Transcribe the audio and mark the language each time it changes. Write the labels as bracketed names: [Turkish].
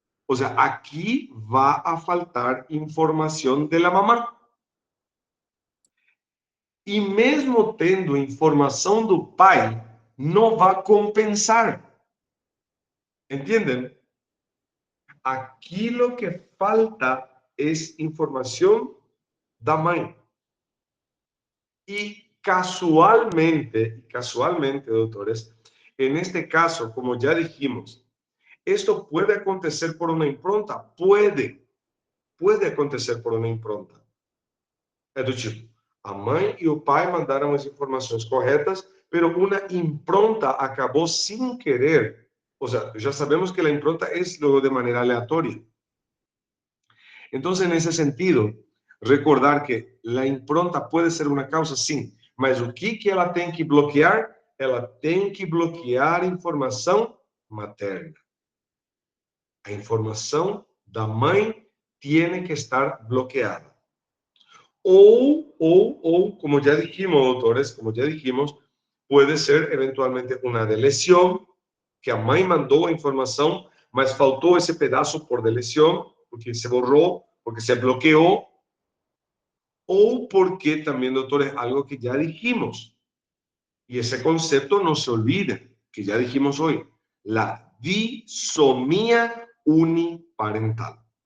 [Spanish] O sea, aquí va a faltar información de la mamá. [Portuguese] E mesmo tendo informação do pai, não vai compensar. [Spanish] ¿Entienden? Aquí lo que falta es información [Portuguese] da mãe. [Spanish] Y casualmente, doctores, en este caso, como ya dijimos, esto puede acontecer por una impronta, puede acontecer por una impronta. [Portuguese] É do tipo, a mãe e o pai mandaram as informações corretas, [Spanish] pero una impronta acabó sin querer. O sea, ya sabemos que la impronta es luego de manera aleatoria. Entonces, en ese sentido, recordar que la impronta puede ser una causa, sí, [Portuguese] Mas o que ela tem que bloquear? Ela tem que bloquear a informação materna. A informação da mãe tem que estar bloqueada. Ou, como já dijimos, doutores, como já dijimos, pode ser eventualmente uma deleção, que a mãe mandou a informação, mas faltou esse pedaço por deleção, porque se borrou, porque se bloqueou, ou porque también, doutores, algo que já dijimos, [Spanish] y ese concepto no se olvide, que ya dijimos hoy, la disomía uniparental.